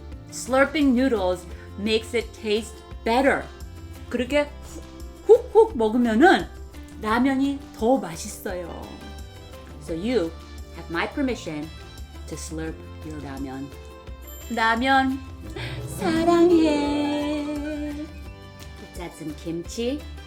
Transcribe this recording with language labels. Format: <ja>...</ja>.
<en>Slurping noodles makes it taste better.</en> <ko>그렇게 훅훅 먹으면은 라면이 더 맛있어요.</ko> <en>So you have my permission to slurp your ramen.</en> <ko>라면 사랑해.</ko> <en>Let's add some kimchi.</en>